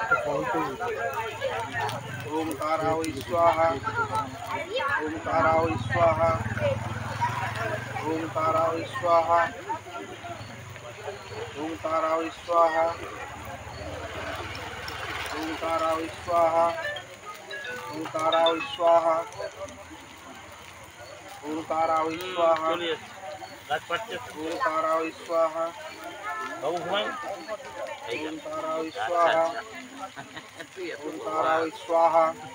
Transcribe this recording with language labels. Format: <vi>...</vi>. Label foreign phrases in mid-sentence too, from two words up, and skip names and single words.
<sa>ओम ताराय स्वाहा ओम ताराय स्वाहा ओम ताराय स्वाहा ओम ताराय स्वाहा ओम ताराय स्वाहा ओम ताराय स्वाहा ओम ताराय स्वाहा</sa> <bn>চলে যাচ্ছে গাছ পাচ্ছে</bn> <sa>ओम ताराय स्वाहा</sa> <bn>বাবু ঘুমাই</bn> <sa>ओम ताराय स्वाहा ओम ताराय स्वाहा</sa>